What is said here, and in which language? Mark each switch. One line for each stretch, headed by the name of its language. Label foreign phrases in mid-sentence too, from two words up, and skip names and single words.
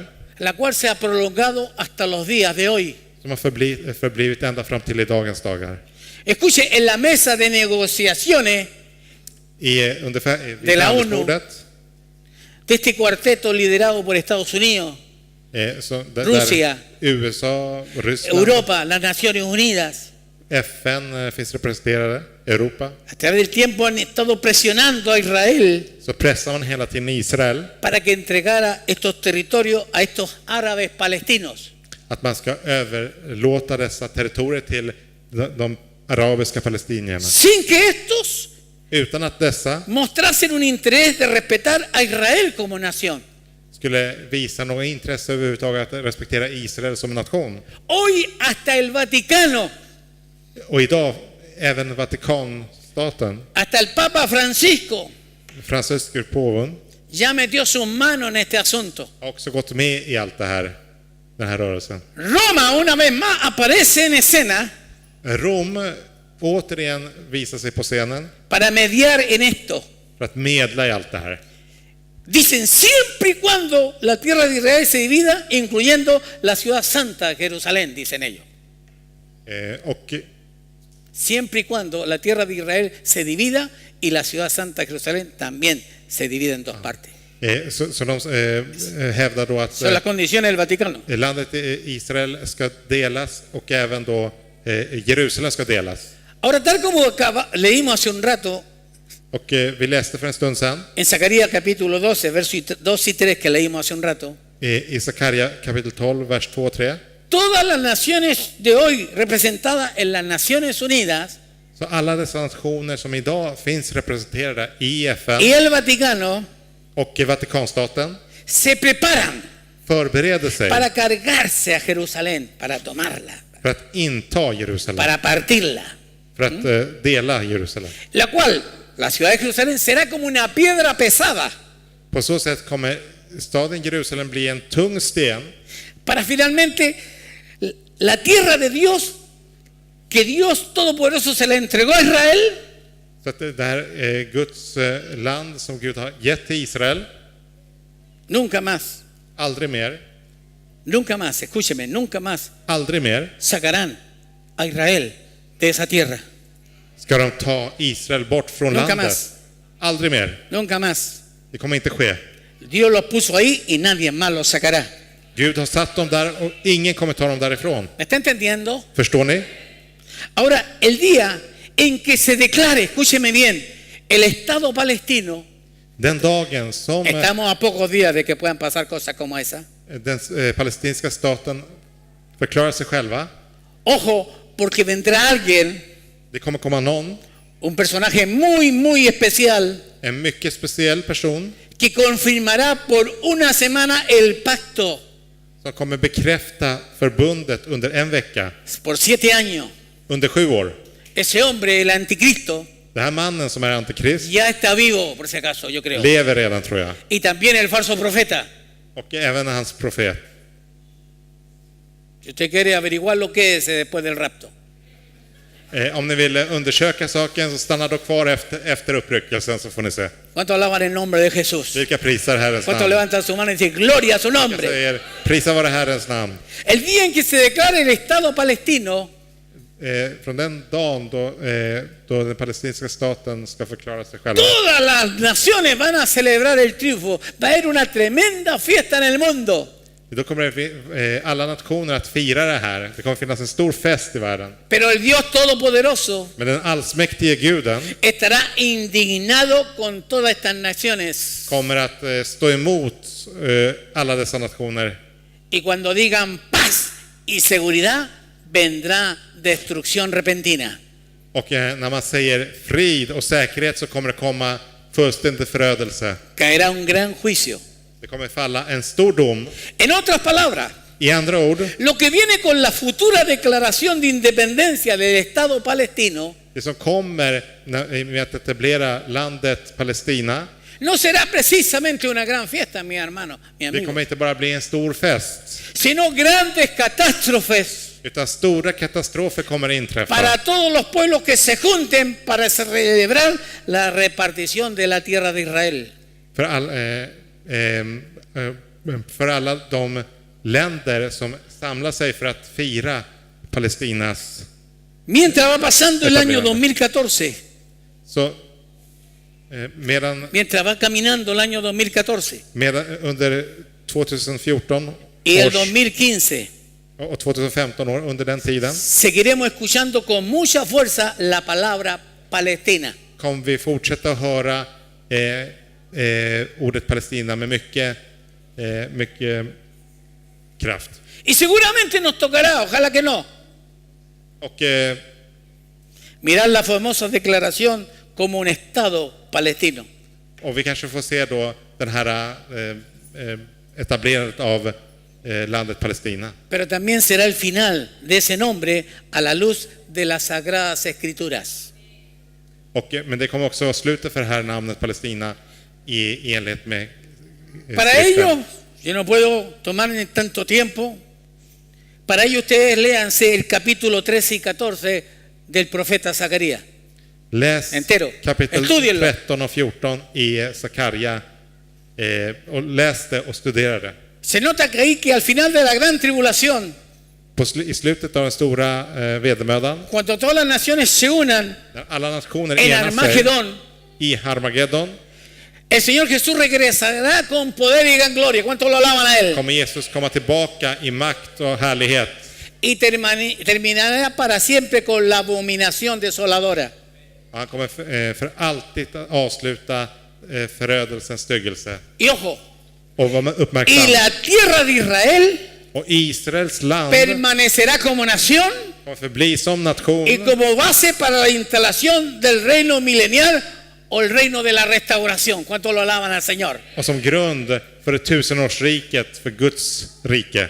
Spanish: la cual se ha prolongado hasta los días de hoy.
Swedish: som har förblivit ända fram till i dagens dagar.
Spanish: Escuche, en la mesa de negociaciones
Swedish: Vid
Spanish: la ONU.
Swedish: förhandlingsbordet,
Spanish: de este cuarteto liderado por Estados Unidos,
Swedish: där
Spanish: Rusia,
Swedish: USA, Ryssland,
Spanish: Europa, las Naciones Unidas,
Swedish: FN finns representerade, Europa,
Spanish: a través del tiempo han estado presionando a Israel
Swedish: så pressar man hela tiden Israel
Spanish: para que entregara estos territorios a estos árabes palestinos.
Swedish: att man ska överlåta dessa territorier till de arabiska palestinierna.
Spanish: sin que estos
Swedish: Utan att dessa
Spanish: mostrasen un interés de respetar a Israel como nación.
Swedish: skulle visa något intresse överhuvudtaget att respektera Israel som nation.
Spanish: Hoy hasta el Vaticano,
Swedish: Och idag även Vatikanstaten,
Spanish: hasta el Papa Francisco,
Swedish: fransyske påven,
Spanish: ya metió su mano en este asunto.
Swedish: har också gått med i allt det här, den här rörelsen.
Spanish: Roma una vez más aparece en escena
Swedish: Rom återigen visar sig på scenen
Spanish: para mediar en esto.
Swedish: för att medla i allt det här.
Spanish: Dicen siempre y cuando la tierra de Israel se divida, incluyendo la ciudad santa de Jerusalén, dicen ellos.
Swedish: Och
Spanish: Siempre y cuando la tierra de Israel se divida y la ciudad santa de Jerusalén también se divide en dos partes.
Swedish: så de hävdar då att
Spanish: Son las condiciones del Vaticano.
Swedish: landet Israel ska delas och även då Jerusalem ska delas.
Spanish: Ahora, tal como leímos hace un rato
Swedish: Och vi läste för en stund sedan
Spanish: en Zacarías capítulo 12, versos 2 y 3 que leímos hace un rato,
Swedish: i Sakaria kapitel 12, vers 2 och 3.
Spanish: todas las naciones de hoy representadas en las Naciones Unidas
Swedish: Så alla dessa nationer som idag finns representerade i FN
Spanish: y el Vaticano
Swedish: och i Vatikanstaten
Spanish: se preparan
Swedish: förbereder sig
Spanish: para cargarse a Jerusalén, para tomarla,
Swedish: för att inta Jerusalem,
Spanish: para partirla,
Swedish: för att dela Jerusalem.
Spanish: la cual, la ciudad de Jerusalén, será como una piedra pesada
Swedish: På så sätt kommer staden Jerusalem bli en tung sten
Spanish: para finalmente la tierra de Dios, que Dios Todopoderoso se la entregó a Israel,
Swedish: så att det här Guds land som Gud har gett till Israel
Spanish: nunca más,
Swedish: aldrig mer,
Spanish: escúcheme, nunca más
Swedish: aldrig mer
Spanish: sacarán a Israel de esa tierra.
Swedish: ska de ta Israel bort från
Spanish: Nunca
Swedish: landet.
Spanish: más.
Swedish: Aldrig mer.
Spanish: Nunca más.
Swedish: Det kommer inte ske.
Spanish: Dios los puso ahí y nadie más los sacará.
Swedish: Gud har satt dem där och ingen kommer ta dem därifrån.
Spanish: ¿Me está entendiendo?
Swedish: Förstår ni?
Spanish: Ahora, el día en que se declare, escúcheme bien, el Estado palestino,
Swedish: Den dagen som
Spanish: estamos a pocos días de que puedan pasar cosas como esa.
Swedish: den palestinska staten förklarar sig själva,
Spanish: Ojo, porque vendrá alguien,
Swedish: det kommer komma någon,
Spanish: un personaje muy, muy especial,
Swedish: en mycket speciell person
Spanish: que confirmará por una semana el pacto
Swedish: som kommer bekräfta förbundet under en vecka,
Spanish: por 7 años.
Swedish: under 7 år.
Spanish: Ese hombre, el anticristo,
Swedish: Den här mannen som är antikrist
Spanish: ya está vivo, por si acaso, yo creo.
Swedish: lever redan, tror jag.
Spanish: Y también el falso profeta.
Swedish: Och även hans profet.
Spanish: Si usted quiere averiguar lo que es después del rapto.
Swedish: Om ni vill undersöka saken så stanna då kvar efter uppryckelsen, så får ni se.
Spanish: ¿Cuántos alaban el nombre de Jesús?
Swedish: Vilka prisar Herrens
Spanish: ¿Cuántos
Swedish: namn?
Spanish: levantan su mano y dicen gloria a su
Swedish: Jag
Spanish: nombre?
Swedish: säger, prisa vare Herrens namn.
Spanish: El día en que se declare el Estado palestino,
Swedish: Från den dagen då den palestinska staten ska förklara sig själva,
Spanish: todas las naciones van a celebrar el triunfo. Va a haber una tremenda fiesta en el mundo.
Swedish: då kommer alla nationer att fira det här. Det kommer finnas en stor fest i världen.
Spanish: Pero el Dios Todopoderoso
Swedish: Men den allsmäktige guden
Spanish: estará indignado con todas estas naciones.
Swedish: kommer att stå emot alla dessa nationer.
Spanish: Y cuando digan paz y seguridad, vendrá destrucción repentina.
Swedish: Och när man säger frid och säkerhet så kommer det komma fullständig förödelse.
Spanish: Caerá un gran juicio.
Swedish: Det kommer falla en stor dom.
Spanish: En otras palabras,
Swedish: I andra ord,
Spanish: lo que viene con la futura declaración de independencia del Estado palestino
Swedish: det som kommer med att etablera landet Palestina,
Spanish: no será precisamente una gran fiesta, mi hermano, mi
Swedish: det
Spanish: amigo,
Swedish: kommer inte bara bli en stor fest,
Spanish: sino grandes catástrofes
Swedish: utan stora katastrofer kommer inträffa
Spanish: para todos los pueblos que se junten para celebrar la repartición de la tierra de Israel.
Swedish: för alla de länder som samlar sig för att fira Palestinas.
Spanish: Mientras va pasando el año
Swedish: Etablering. 2014, Så
Spanish: mientras va caminando el año 2014
Swedish: medan under 2014
Spanish: y el
Swedish: års
Spanish: 2015,
Swedish: och 2015 år, under den tiden
Spanish: seguiremos escuchando con mucha fuerza la palabra Palestina.
Swedish: kommer vi fortsätta att höra ordet Palestina med mycket kraft.
Spanish: Y seguramente nos tocará, ojalá que no,
Swedish: Och
Spanish: mirar la famosa declaración como un Estado palestino.
Swedish: vi kanske får se då den här etablerandet av landet Palestina.
Spanish: Pero también será el final de ese nombre a la luz de las Sagradas Escrituras.
Swedish: Men det kommer också vara slutet för det här namnet Palestina i enlighet med
Spanish: Para
Swedish: skriften.
Spanish: ello, yo no puedo tomar ni tanto tiempo, para ello ustedes léanse el capítulo 13 y 14 del profeta Zacarías.
Swedish: Läs
Spanish: Entero.
Swedish: kapitel
Spanish: Estudienlo.
Swedish: 13 och 14 i Sakarja och läs det och studera det.
Spanish: Se nota que ahí que al final de la gran tribulación,
Swedish: I slutet av den stora vedermödan,
Spanish: cuando todas las naciones se unan
Swedish: när alla nationer
Spanish: en
Swedish: enar sig
Spanish: Armagedón,
Swedish: i Harmageddon,
Spanish: el Señor Jesús regresará con poder y gran gloria. ¿Cuántos lo alaban a Él?
Swedish: kommer Jesus komma tillbaka i makt och härlighet.
Spanish: Y terminará para siempre con la abominación desoladora.
Swedish: Han kommer för alltid att avsluta förödelsens styggelse.
Spanish: Y ojo,
Swedish: Och var
Spanish: y
Swedish: uppmärksam.
Spanish: la tierra de Israel
Swedish: Och Israels land
Spanish: permanecerá como nación
Swedish: kommer förbli som nation
Spanish: y como base para la instalación del reino milenial o el reino de la restauración. ¿Cuántos lo alaban al Señor?
Swedish: och som grund för det tusenårsriket, för Guds rike.